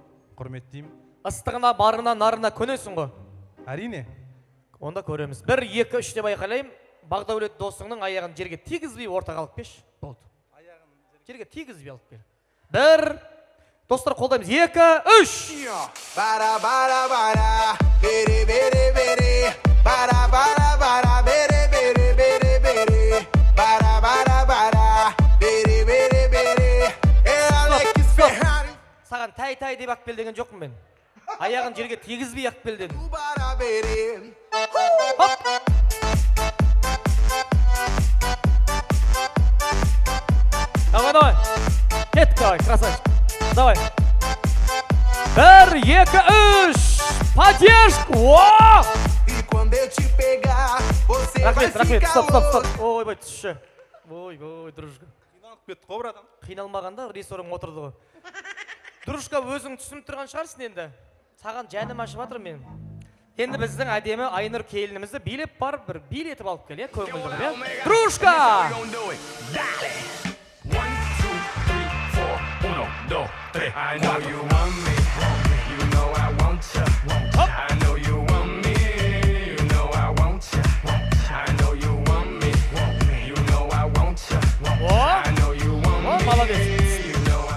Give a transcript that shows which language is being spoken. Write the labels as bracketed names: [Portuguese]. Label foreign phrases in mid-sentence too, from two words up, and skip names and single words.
[Kazakh] Құрметтеймін. Ыстығына, барына, нарына көнесің ғой? Әрине. Онда көреміз. 1, 2, 3 деп айқайлайым. Бағдәулет досыңның аяғын жерге тигізбей ортаға алып кеш. Болды. Жерге тигізбей алып кел. 1, достар қолдаймыз. 2, 3. Bara bara bara, bere bere bere, bara bara bara, bere bere bere bere, bara bara bara, bere bere bere. Alex Ferrari. Саған тай-тай деп ақ кел деген жоқпын мен. Аяғын жерге тигізбей ақ кел дедім. Bara bere. [Russian] Хоп! Давай, давай. Кеттік, давай, красавчик. Давай. 1, 2, 3. Поддержку! О! [Portuguese] E quando eu te pegar, você vai [Kazakh] Рахмет, рахмет. [Portuguese] ficar [Russian] Стоп, стоп, стоп. [Portuguese] louco. [Kazakh] Ойбай, түсші. Ой, дружка. Қиналып кетті ғой, братан. Қиналмағанда ресторан отырды ғой. Дружка, өзің түсініп тұрған шығарсың енді. Саған жәнім ашып жатыр мен. Енді біздің әдемі Айнұр келінімізді билеп барып бір билетіп алып кел, иә, көңілді қылып, иә? [Russian] Дружка! [Kazakh] 1, 2, 3, 4, 1, 2, 3. [English] I know you want me. You know I want you. I know you want me. You know I want you. I know you want me. You know I want you. I know you want me. [Russian] молодец. [English] You know I